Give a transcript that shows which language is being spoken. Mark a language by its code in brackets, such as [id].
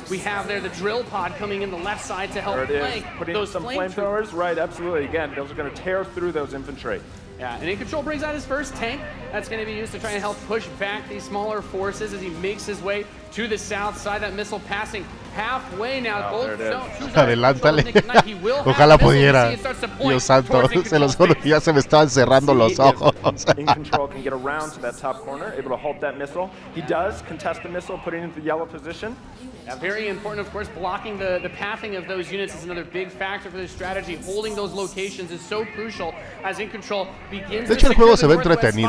[en] We have there the drill pod coming in the left side to help flank putting those some flamethrowers. Right, absolutely. Again, those are going to tear through those infantry. Yeah, and In Control brings out his first tank. That's going to be used to try and help push back these smaller forces as he makes his way to the south side. That missile passing halfway now. Both [es] Adelántale. Ojalá pudiera. Dios santo, se los juro que ya se me estaban cerrando los ojos. [en] In control can get around to that top corner, able to halt that missile. He does contest the missile, putting it into the yellow position. Yeah, very important, of course, blocking the pathing of those units is another big factor for this strategy. Holding those locations is so crucial as In Control begins [es] de hecho, el juego se ve entretenido.